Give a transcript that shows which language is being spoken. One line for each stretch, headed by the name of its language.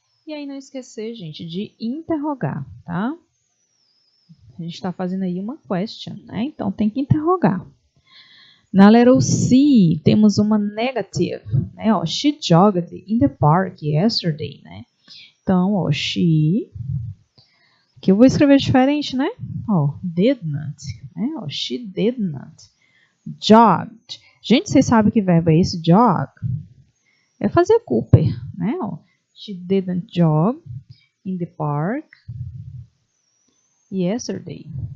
Portuguese: E aí não esquecer, gente, de interrogar, tá? A gente está fazendo aí uma question, né? Então tem que interrogar. Na letra C, temos uma negative, né?
English: Ó, she jogged in the park yesterday, né?
Portuguese: Então, ó, she, que eu vou escrever diferente, né?
English: Ó, did not, né? Ó, she did not. Jogged.
Portuguese: Gente, vocês sabem que verbo é esse? Jog. É fazer Cooper, né?
English: Ó, she didn't jog in the park yesterday.